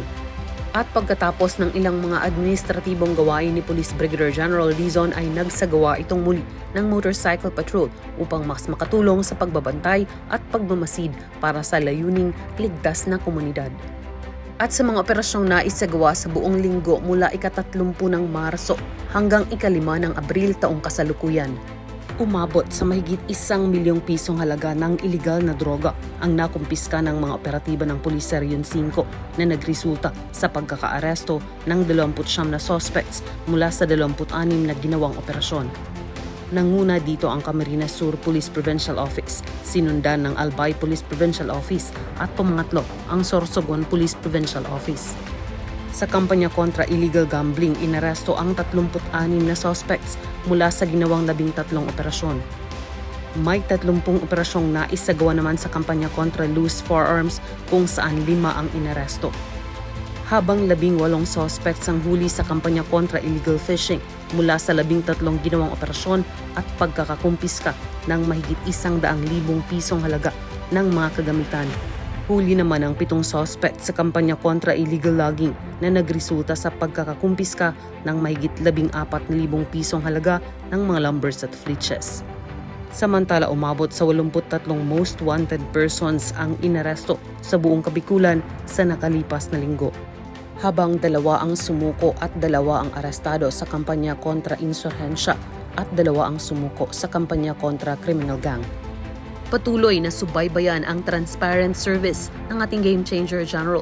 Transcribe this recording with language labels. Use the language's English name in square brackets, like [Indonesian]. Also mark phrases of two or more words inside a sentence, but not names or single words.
[Filipino] At pagkatapos ng ilang mga administratibong gawain ni Police Brigadier General Dizon ay nagsagawa itong muli ng [English] motorcycle patrol [Filipino] upang mas makatulong sa pagbabantay at pagmamasid para sa layuning ligtas na komunidad. At sa mga operasyong naisagawa sa buong linggo mula ika-30 ng Marso hanggang ika-5 ng Abril taong kasalukuyan, umabot sa mahigit 1 milyong pisong halaga ng iligal na droga ang nakumpiska ng mga operatiba ng Police Sergeant 5 na nagresulta sa pagkakaaresto ng 29 na suspects mula sa 26 na ginawang operasyon. Nanguna dito ang Camarines Sur Police Provincial Office, sinundan ng Albay Police Provincial Office at pumangatlo ang Sorsogon Police Provincial Office. Sa kampanya kontra [English] illegal gambling, [Filipino] inaresto ang 36 na suspects mula sa ginawang 13 operasyon. May 30 operasyong naisagawa naman sa kampanya kontra [English] loose firearms [Filipino] kung saan 5 ang inaresto. Habang 18 suspects ang huli sa kampanya kontra [English] illegal fishing [Filipino] mula sa 13 ginawang operasyon at pagkakakumpiska ng mahigit 100,000 pisong halaga ng mga kagamitan. Huli naman ang 7 suspect sa kampanya kontra [English] illegal logging [Filipino] na nagresulta sa pagkakakumpiska ng mahigit 14,000 pisong halaga ng mga lumbers at flitches. Samantala, umabot sa 83 [English] most wanted persons [Filipino] ang inaresto sa buong Kabikulan sa nakalipas na linggo. Habang 2 ang sumuko at 2 ang arestado sa kampanya kontra insurhensya at 2 ang sumuko sa kampanya kontra [English] criminal gang. [Filipino] Patuloy na subaybayan ang [English] transparent service [Filipino] ng ating Game Changer General.